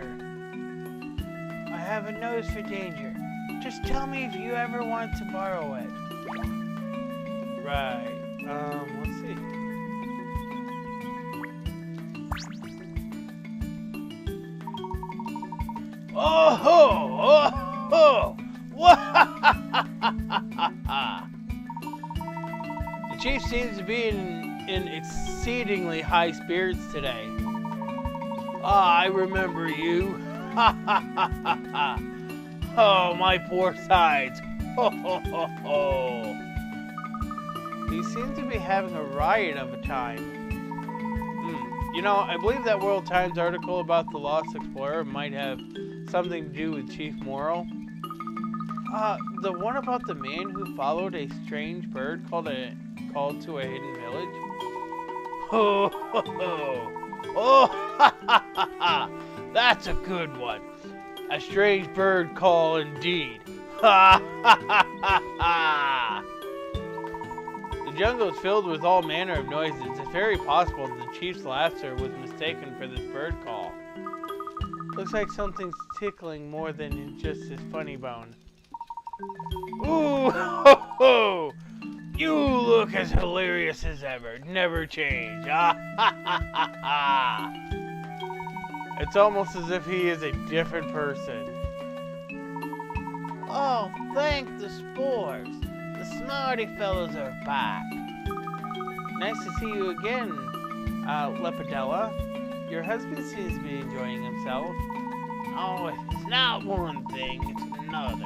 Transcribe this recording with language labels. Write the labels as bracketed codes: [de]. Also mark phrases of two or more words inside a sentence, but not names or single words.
[en] I have a nose for danger. Just tell me if you ever want to borrow it. Right. Let's see. Oh ho! Oh ho! The chief seems to be in exceedingly high spirits today. Ah, I remember you. Ha ha ha ha ha. Oh, my poor sides. Ho ho ho ho. He seems to be having a riot of a time. You know, I believe that World Times article about the Lost Explorer might have something to do with Chief Morrow. The one about the man who followed a strange bird called to a hidden village. Ho ho ho. Oh, ha ha ha ha! That's a good one. A strange bird call indeed. Ha ha ha ha ha! The jungle is filled with all manner of noises. It's very possible that the chief's laughter was mistaken for this bird call. Looks like something's tickling more than just his funny bone. Ooh, ho ho! You look as hilarious as ever. Never change. Ah, ha, ha, ha, ha. It's almost as if he is a different person. Oh, thank the spores. The smarty fellows are back. Nice to see you again, Lepidella. Your husband seems to be enjoying himself. Oh, it's not one thing, it's another.